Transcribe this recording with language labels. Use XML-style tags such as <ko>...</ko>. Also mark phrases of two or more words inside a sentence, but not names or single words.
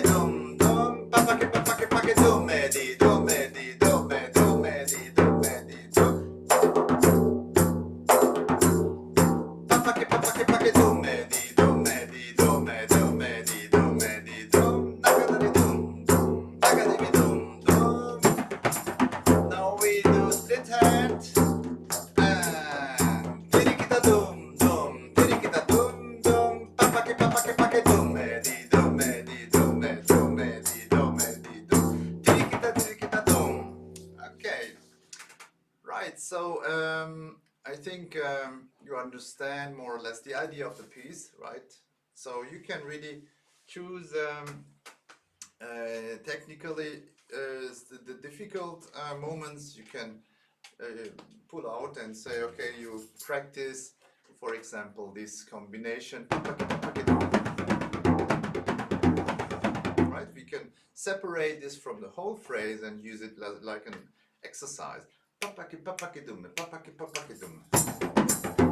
<en>dum dum papaki papaki paki dum di dum di dum dum di dum di dum. Papaki papaki paki dum di dum di dum dum di dum di dum. Nakadami dum dum nakadimi dum dum. Now we do split hand and tirikita dum dum tirikita dum dum papaki papaki paki dum di dum di dum dum di dum di dum. Tirikita tirikita dum. Okay, right. So I think you understand more or less the idea of the piece, right? So you can really choose technically the difficult moments you can pull out and say, okay, you practice, for example, this combination, right? We can separate this from the whole phrase and use it like an exercise. Papaki papaki dum, papaki papaki dum.</en>